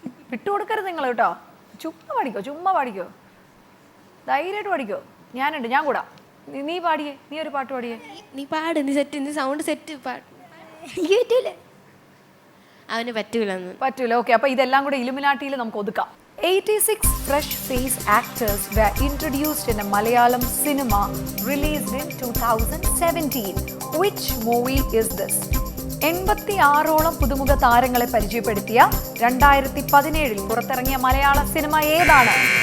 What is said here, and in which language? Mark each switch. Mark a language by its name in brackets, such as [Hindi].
[Malayalam] വിട്ടുകൊടുക്കരുത് നിങ്ങൾ കേട്ടോ. ചുമ്മാ പാടിക്കോ, ചുമ്മാ പാടിക്കോ, ധൈര്യമായിട്ട് പാടിക്കോ. ഞാനുണ്ട്, ഞാൻ കൂടാ. നീ പാടിയേ, നീ ഒരു പാട്ട് പാടിയേ. നീ പാട്, നീ സെറ്റ്, നീ സൗണ്ട് സെറ്റ് പാട്. അവന് പറ്റൂലെന്ന്. പറ്റൂല. ഓക്കെ, അപ്പൊ ഇതെല്ലാം കൂടെ ഇലുമിനാട്ടിയിൽ നമുക്ക് ഒതുക്കാം. [English] 86 fresh face actors were introduced in a Malayalam cinema released in 2017. Which movie is this? [Malayalam] 86ഓളം പുതുമുഖ താരങ്ങളെ പരിചയപ്പെടുത്തിയ 2017 പുറത്തിറങ്ങിയ മലയാള സിനിമ ഏതാണ്?